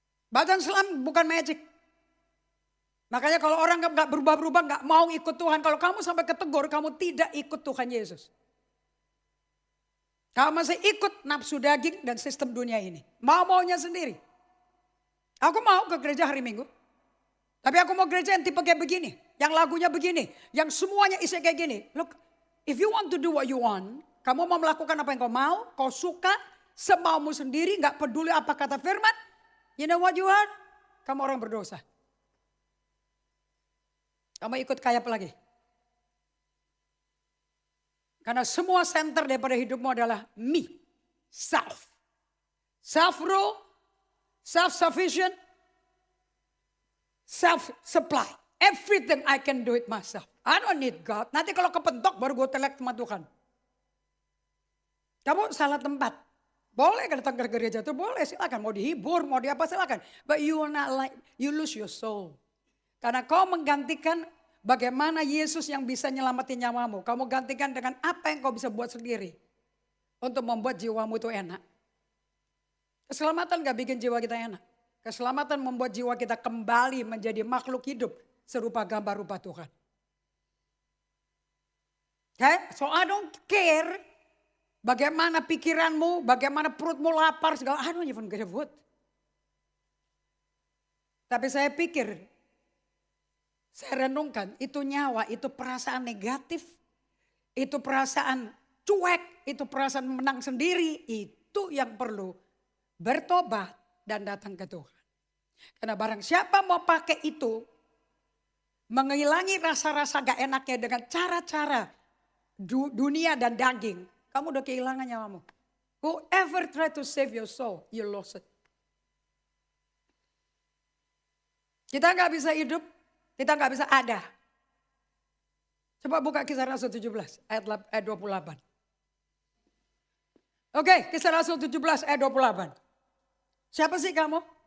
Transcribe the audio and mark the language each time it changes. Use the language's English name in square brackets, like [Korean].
[Indonesian] Baptisan selam bukan magic. Makanya kalau orang gak berubah-berubah, gak mau ikut Tuhan. Kalau kamu sampai ketegur, kamu tidak ikut Tuhan Yesus. Kamu masih ikut nafsu daging dan sistem dunia ini. Mau-maunya sendiri. Aku mau ke gereja hari Minggu. Tapi aku mau gereja yang tipe kayak begini. Yang lagunya begini. Yang semuanya isi kayak gini. [English] Look, if you want to do what you want. [Indonesian] Kamu mau melakukan apa yang kau mau. Kau suka. Semaumu sendiri. Gak peduli apa kata firman. [English] You know what you are? [Indonesian] Kamu orang berdosa. Kamu ikut kayak apa lagi? Karena semua center daripada hidupmu adalah me. Self. [English] Self-rule. Self-sufficient. Self-supply. Everything I can do it myself. I don't need God. [Indonesian] Nanti kalau kepentok baru gue telek sama Tuhan. Kamu salah tempat. Boleh datang ke gereja itu boleh, silakan. Mau dihibur, mau diapa silakan. [English] But you will not like, you lose your soul. [Indonesian] Karena kau menggantikan bagaimana Yesus yang bisa nyelamatin nyawamu. Kamu gantikan dengan apa yang kau bisa buat sendiri. Untuk membuat jiwamu itu enak. Keselamatan gak bikin jiwa kita enak. Keselamatan membuat jiwa kita kembali menjadi makhluk hidup serupa gambar rupa Tuhan. [English] Okay? So I don't care [Indonesian] bagaimana pikiranmu, bagaimana perutmu lapar, segala. [English] I don't even get a food. [Indonesian] Tapi saya pikir, saya renungkan, itu nyawa, itu perasaan negatif, itu perasaan cuek, itu perasaan menang sendiri, itu yang perlu bertobat dan datang ke Tuhan. Karena barang siapa mau pakai itu, menghilangi rasa-rasa gak enaknya dengan cara-cara dunia dan daging, kamu udah kehilangan nyawamu. [English] Whoever try to save your soul, you lost it. [Indonesian] Kita gak bisa hidup, kita gak bisa ada. Coba buka Kisah Rasul 17 ayat 28. Oke, Kisah Rasul 17 ayat 28. Siapa sih kamu?